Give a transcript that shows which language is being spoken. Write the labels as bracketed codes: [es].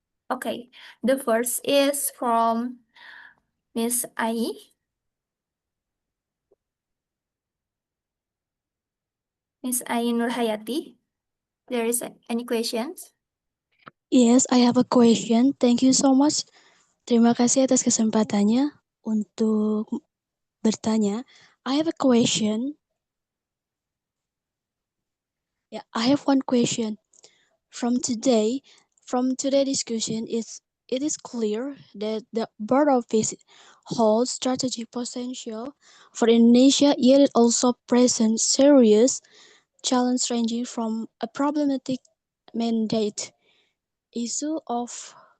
[en] Okay, the first is from Miss Ai. Miss Ai Nurhayati, there is any questions? Yes, I have a question. Thank you so much. [id] Terima kasih atas kesempatannya untuk bertanya. [en] I have a question. Yeah, I have one question. From today's discussion, it is clear that the Board of Peace holds strategic potential for Indonesia, yet it also presents serious challenges ranging from a problematic mandate, issue of